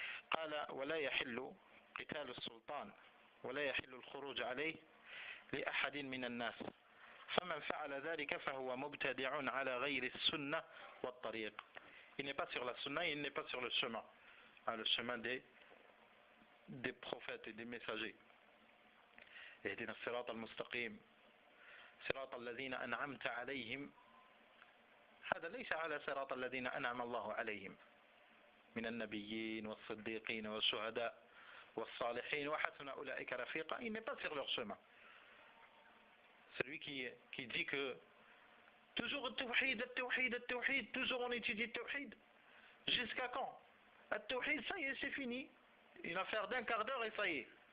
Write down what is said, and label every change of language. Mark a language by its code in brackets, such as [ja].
[ar] قال ولا يحل قتال السلطان ولا يحل الخروج عليه لأحد من الناس فمن فعل ذلك فهو مبتدع على غير السنة والطريق. [fr] Il n'est pas sur la sunna, il n'est pas sur le chemin des prophètes et des messagers. [ar] اهدنا الصراط المستقيم صراط الذين أنعمت عليهم هذا ليس على صراط الذين أنعم الله عليهم من النبيين والصديقين والشهداء والصالحين وحسن أولئك رفيقا. [fr] Il n'est pas sur leur chemin. Celui qui dit que toujours le tawhid, toujours on étudie le tawhid. Jusqu'à quand? Le tawhid, ça y est, c'est fini. Une affaire d'un quart d'heure et ça y est.